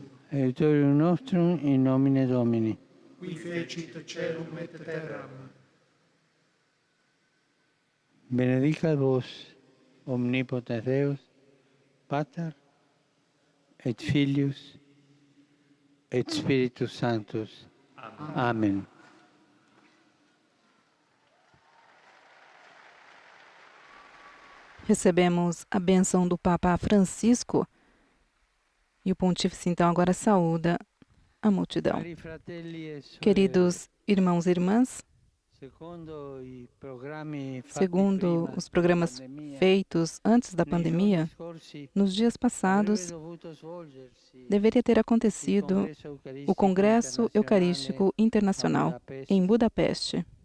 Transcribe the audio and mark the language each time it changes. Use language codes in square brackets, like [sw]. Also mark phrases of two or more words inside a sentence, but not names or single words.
[la] Aiutorium nostrum in nomine Domini. Qui fecit caelum et terram. Benedicat vos, omnipotens Deus, Pater, et Filius, et Spiritus Sanctus. Amen. [pt] Recebemos a bênção do Papa Francisco e o Pontífice então agora saúda a multidão. Queridos irmãos e irmãs, segundo os programas feitos antes da pandemia, nos dias passados deveria ter acontecido o Congresso Eucarístico Internacional em Budapeste.